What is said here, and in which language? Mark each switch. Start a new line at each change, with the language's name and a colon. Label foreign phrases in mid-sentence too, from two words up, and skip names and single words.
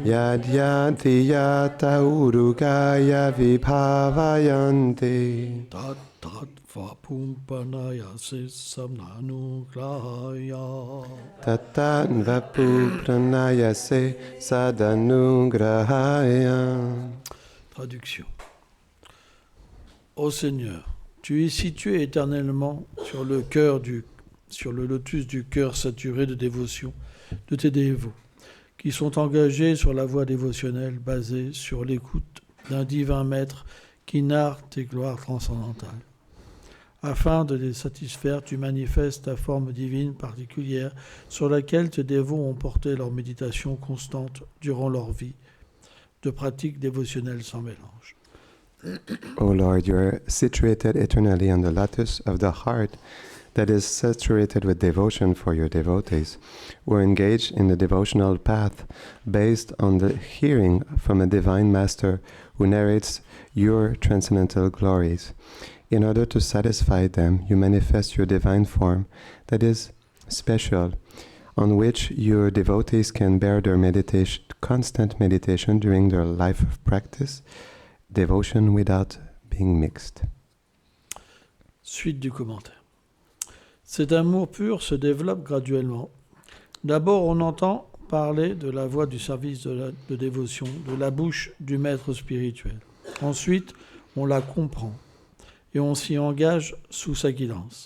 Sanskrit: Yadyanti Yata Urugaya Vibhavayanti. Tat Vapumpanaya Samnanugrahaya. Tatan Vapu Pranayase Sadanugrahaya.
French: Traduction. Ô Seigneur, tu es situé éternellement sur le lotus du cœur saturé de dévotion de tes dévots, qui sont engagés sur la voie dévotionnelle basée sur l'écoute d'un divin maître qui narre tes gloires transcendantales. Afin de les satisfaire, tu manifestes ta forme divine particulière sur laquelle tes dévots ont porté leur méditation constante durant leur vie de pratique dévotionnelle sans mélange.
English: O Lord, you are situated eternally on the lotus of the heart that is saturated with devotion for your devotees, who are engaged in the devotional path based on the hearing from a divine master who narrates your transcendental glories. In order to satisfy them, you manifest your divine form that is special, on which your devotees can bear their constant meditation during their life of practice, devotion without being mixed.
French: Suite du commentaire. Cet amour pur se développe graduellement. D'abord, on entend parler de la voie du service de dévotion, de la bouche du maître spirituel. Ensuite, on la comprend et on s'y engage sous sa guidance.